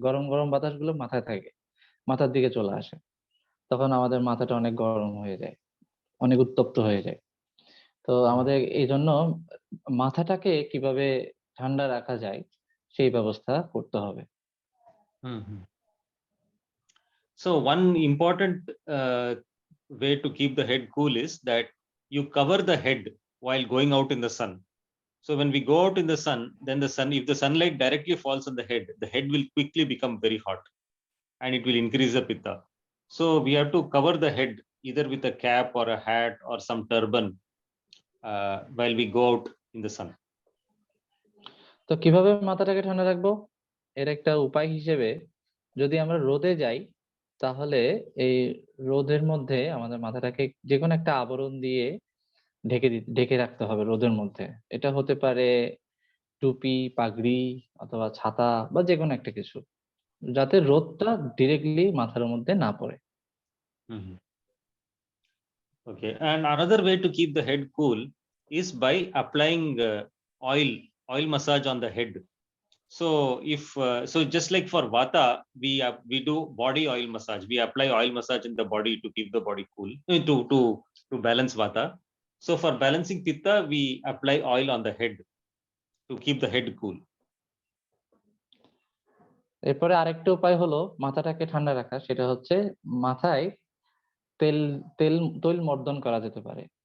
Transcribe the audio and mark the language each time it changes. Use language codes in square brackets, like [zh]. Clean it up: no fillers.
[bn] গরম গরম বাতাসগুলো মাথায় থাকে, মাথার দিকে চলে আসে, তখন আমাদের মাথাটা অনেক গরম হয়ে যায়, অনেক উত্তপ্ত হয়ে যায়। তো আমাদের এই জন্য মাথাটাকে কিভাবে ঠান্ডা রাখা যায় সেই ব্যবস্থা করতে হবে। [en] So one important way to keep the head cool is that you cover the head while going out in the sun. So when we go out in the sun, then if the sunlight directly falls on the head will quickly become very hot and it will increase the pitta. So we have to cover the head either with a cap or a hat or some turban while we go out in the sun. [bn] তো কিভাবে মাথাটাকে ঠান্ডা রাখবো? এর একটা উপায় হিসেবে যদি আমরা রোদে যাই তাহলে এই রোদের মধ্যে আমাদের মাথাটাকে যে কোনো একটা আবরণ দিয়ে ঢেকে রাখতে হবে রোদের মধ্যে। এটা হতে পারে টুপি, পাগড়ি অথবা ছাতা বা যে কোনো একটা কিছু, যাতে রোদটা ডিরেক্টলি মাথার মধ্যে না পড়ে। Mhm. [en] Okay, and another way to keep the head cool is by applying oil massage on the head. So if so, just like for vata, we do body oil massage. We apply oil massage in the body to keep the body cool, to balance vata. So for balancing pitta, we apply oil on the head to keep the head cool. [bn] এরপরে আরেকটা উপায় হলো মাথাটাকে ঠান্ডা রাখা, সেটা হচ্ছে মাথায় তেল তেল তৈল মর্দন করা যেতে পারে।